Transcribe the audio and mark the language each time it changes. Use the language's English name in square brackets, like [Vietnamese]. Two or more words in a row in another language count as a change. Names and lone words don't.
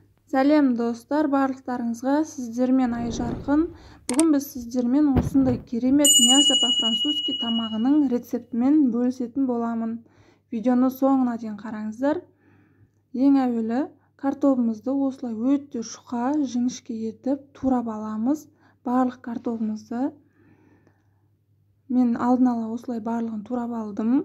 [Kazakh] Сәлем достар, барлықтарыңызға сіздермен Айжарқын. Бүгін біз сіздермен осындай керемет [Russian] мясо по-французски [Kazakh] тамағының рецептімен бөлісетін боламын. Видеоны соңына дейін қараңыздар. Ең әуелі картопымызды осылай өте шұқа, жіңішке етіп турап аламыз. Барлық картопымызды мен алдын ала осылай барлығын турап алдым.